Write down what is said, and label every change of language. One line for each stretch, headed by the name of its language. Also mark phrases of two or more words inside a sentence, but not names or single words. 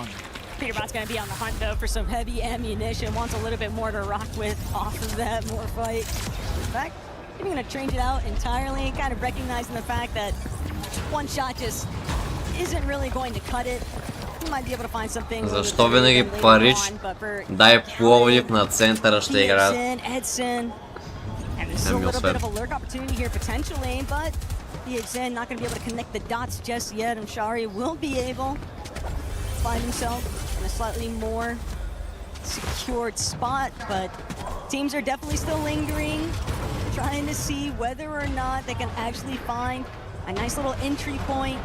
English: Peterbot's going to be on the hunt, though, for some heavy ammunition. Wants a little bit more to rock with off of that. More fight. In fact, I'm going to change it out entirely, kind of recognizing the fact that one shot just isn't really going to cut it. You might be able to find something.
Bulgarian: Защо винаги парич? Дай Пловдив на центъра ще играят. Edson.
English: And there's still a little bit of a lurk opportunity here potentially, but Ozone not going to be able to connect the dots just yet. And Shari will be able to find himself in a slightly more secured spot, but teams are definitely still lingering, trying to see whether or not they can actually find a nice little entry point.